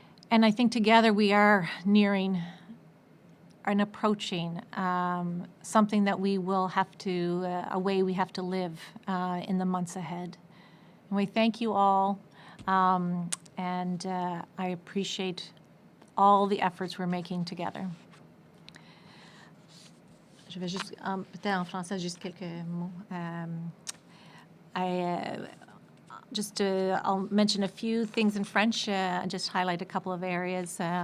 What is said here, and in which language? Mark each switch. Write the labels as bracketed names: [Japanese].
[English] And I think together we are nearing and approaching something that we will have to, a way we have to live in the months ahead. And we thank you all, and I appreciate all the efforts we're making together. [French] Je vais juste, peut-être en français, juste quelques mots. [English] I'll mention a few things in French, just highlight a couple of areas.